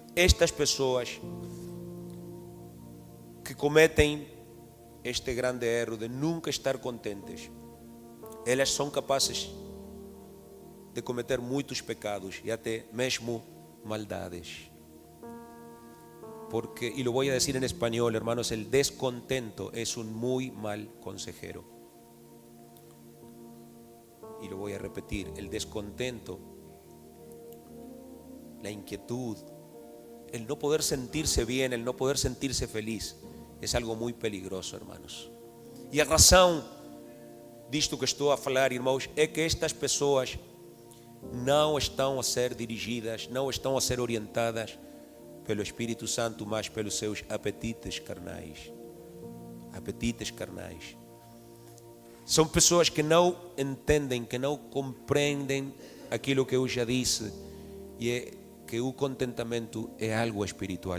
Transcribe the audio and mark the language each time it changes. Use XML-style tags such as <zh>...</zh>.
<pt>Estas pessoas que cometem este grande erro de nunca estar contentes, elas são capazes de cometer muitos pecados e até mesmo maldades.</pt> <es>Porque, y lo voy a decir en español, hermanos, el descontento es un muy mal consejero. Y lo voy a repetir: el descontento, la inquietud, el no poder sentirse bien, el no poder sentirse feliz, es algo muy peligroso, hermanos.</es> <pt>E a razão disto que estou a falar, irmãos, é que estas pessoas não estão a ser dirigidas, não estão a ser orientadas pelo Espírito Santo, mas pelos seus apetites carnais. Apetites carnais. São pessoas que não entendem, que não compreendem aquilo que eu já disse, e é que o contentamento é algo espiritual.</pt>